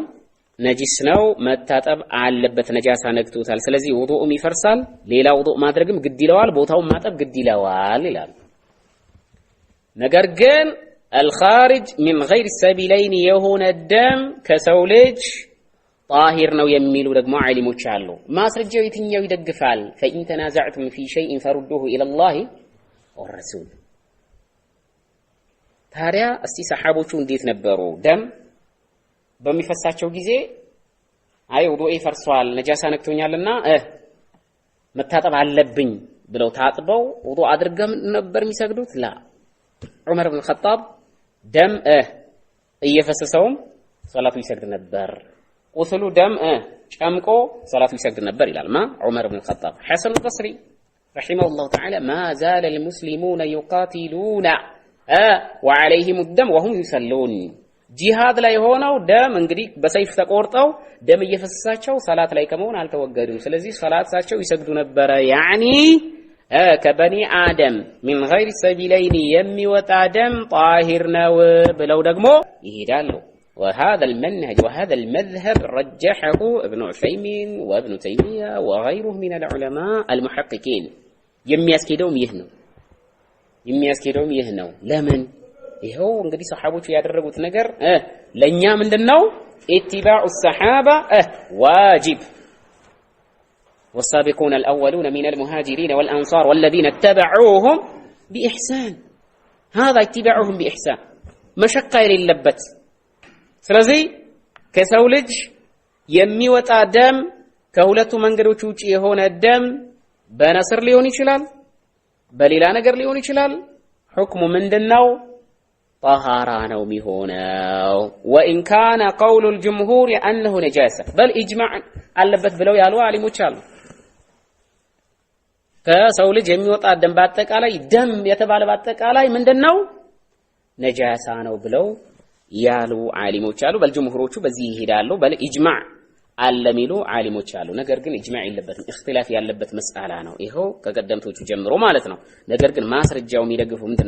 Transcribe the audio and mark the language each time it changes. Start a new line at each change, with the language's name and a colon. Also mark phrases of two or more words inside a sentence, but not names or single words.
Amharic: ነጂስ ነው፣ መታጠብ አለበት፣ ነጃሳ ነክቶታል። ስለዚህ ውዱኡም ይፈርሳል፣ ሌላ ውዱእ ማድረግም ግድ ይለዋል፣ ቦታውን ማጠብ ግድ ይለዋል ይላል። ነገር ግን
Arabic: الخارج من غير السبيلين
Amharic: የሆነ ደም ከሰው ልጅ ጣሂር ነው የሚሉ ደግሞ ዓሊሞች አሉ። ማስረጃው የትኛው ይደግፋል?
Arabic: فإن تنازعتم في شيء فردوه إلى الله والرسول።
Amharic: ታዲያ እስቲ ሰሃቦቹ እንዴት ነበሩ? ደም በሚፈሳቸው ጊዜ አይ ውዱእ ይፈርሷል ነጃሳ ነክቶኛልና መታጠብ አለብኝ ብለው ታጥበው ውዱእ አድርገው ነበር የሚሰግዱት? ላ ዑመር ኢብኑ ኸጣብ ደም እየፈሰሰውም ሶላቱ ይሰግድ ነበር። ቁስሉ ደም ጨምቆ ሶላቱ ይሰግድ ነበር ይላል ማ ዑመር ኢብኑ
Arabic: ኸጣብ። ሐሰን አልበስሪ رحمه الله تعالى ما زال المسلمون يقاتلون وعليهم الدم وهم يصلون።
Amharic: ጂሃድ ላይ ሆነው ደም እንግዲህ በሰይፍ ተቆርጠው ደም እየፈሰሳቸው ሰላት ላይ ከመሆን አልተወገዱም። ስለዚህ ሰላታቸው ይሰግዱ ነበር። ያኒ ከበኒ አደም
Arabic: من غير السبيلين
Amharic: የሚወጣ ደም ጣሂር ነው ብለው ደግሞ ይሄዳሉ።
Arabic: وهذا المنهج وهذا المذهب رجحه ابن عثيمين وابن تيمية وغيره من العلماء المحققين።
Amharic: የሚያስኬደውም ይህ ነው። ለምን? ይሄው እንግዲህ ሰሃቦቹ ያደረጉት ነገር ለኛ ምንድነው?
Arabic: اتباع الصحابة واجب. والسابقون الأولون من المهاجرين والأنصار والذين اتبعوهم بإحسان. هذا اتباعهم بإحسان مشقة
Amharic: የሌለበት። ስለዚህ ከሰው ልጅ የሚወጣ ደም ከሁለቱ መንገዶች ውጪ የሆነ ደም በነስር ሊሆን ይችላል፣ በሌላ ነገር ሊሆን ይችላል። ሁክሙ ምንድነው? طهارة ነው የሚሆነው።
Arabic: وإن كان قول الجمهور أنه نجاسة بل إجماع
Amharic: አለበት ብለው ያሉ ዓሊሞች አሉ። ከሰው ልጅ የሚወጣ ደም በአጠቃላይ ደም የተባለ በአጠቃላይ ምንድነው? ነጃሳ ነው ብለው ያሉ ዓሊሞች አሉ። በልጅምሁሮቹ በዚህ ይሄዳሉ።
Arabic: بل إجماع
Amharic: አለሚሉ ዓሊሞች አሉ። ነገር ግን ኢጅማዕ የለበትም፣ እክትላፍ ያለበት መስአላ ነው። ይሄው ከቀደምቶቹ ጀምሮ ማለት ነው። ነገር ግን ማስረጃው የሚደግፉ ምንድነው?